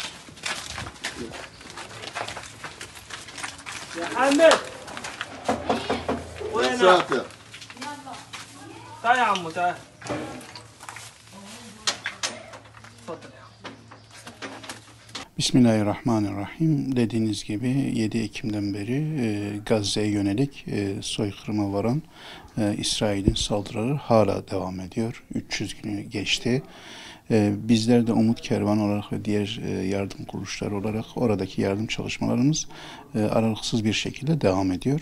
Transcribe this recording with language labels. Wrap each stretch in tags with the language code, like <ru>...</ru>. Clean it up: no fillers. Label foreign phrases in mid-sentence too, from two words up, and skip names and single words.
<ar>يا حامد وينك؟ ساتر تعال يا عمو تعال تفضل يا عم. Bismillahirrahmanirrahim.</ar> <tr>Dediğiniz gibi 7 Ekim'den beri Gazze'ye yönelik soykırıma varan İsrail'in saldırıları hala devam ediyor. 300 günü geçti. Bizler de Umut Kervanı olarak ve diğer yardım kuruluşları olarak oradaki yardım çalışmalarımız aralıksız bir şekilde devam ediyor.</tr>